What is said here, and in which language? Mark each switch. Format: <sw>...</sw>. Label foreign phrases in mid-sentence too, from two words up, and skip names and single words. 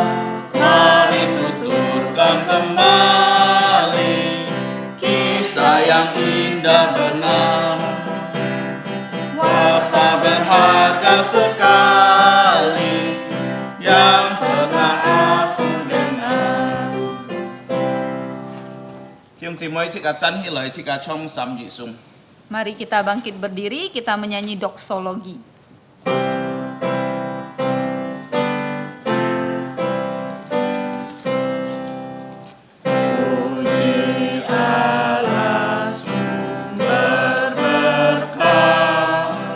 <id>Mari tuturkan kembali kisah yang indah benar. Warta berharga sekali yang pernah aku dengar.</id> <yue>弟兄姊妹，即刻站起來，即刻唱三月頌。</yue> <id>Mari kita bangkit berdiri, kita menyanyi doksologi. Puji Allah sumber berkah,</id>